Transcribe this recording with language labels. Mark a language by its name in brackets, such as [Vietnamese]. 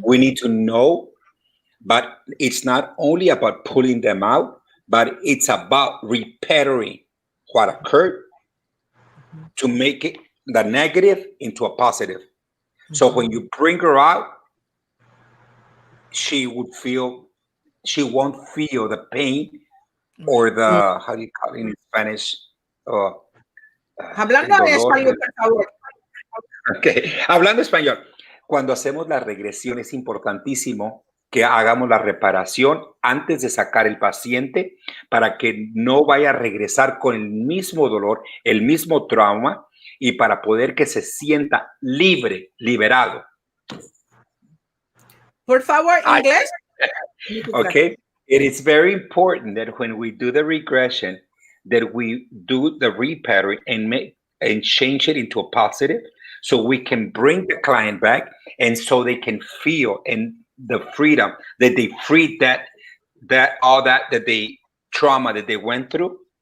[English] We need to know, but it's not only about pulling them out, but it's about repairing what occurred to make it the negative into a positive. So when you bring her out, she won't feel the pain or the, how do you call it in Spanish? [Spanish] Hablando el de dolor. español, por favor. [English] Okay. [Spanish] Hablando español, cuando hacemos la regresión es importantísimo que hagamos la reparación antes de sacar el paciente para que no vaya a regresar con el mismo dolor, el mismo trauma y para poder que se sienta libre, liberado. Por favor, inglés. [English] Okay. It is very important that when we do the regression, that we do the repairing and change it into a positive so we can bring the client back and so they can feel and the freedom that they freed that they trauma that they went through.